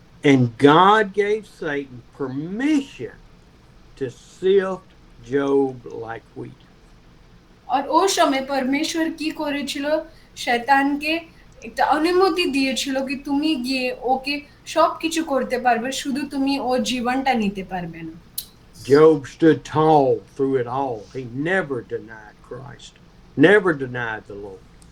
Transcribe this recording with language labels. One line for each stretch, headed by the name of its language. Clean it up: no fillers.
English: And God gave Satan permission to sift Job like wheat.
Bangla: আর ও সময় পরমেশ্বর কি করেছিল, শয়তানকে একটা অনুমতি দিয়েছিল কি তুমি গিয়ে ওকে সবকিছু করতে পারবে, শুধু তুমি ওর জীবনটা নিতে পারবে না।
English: Job stood tall through it all. He never denied Christ, never denied the Lord.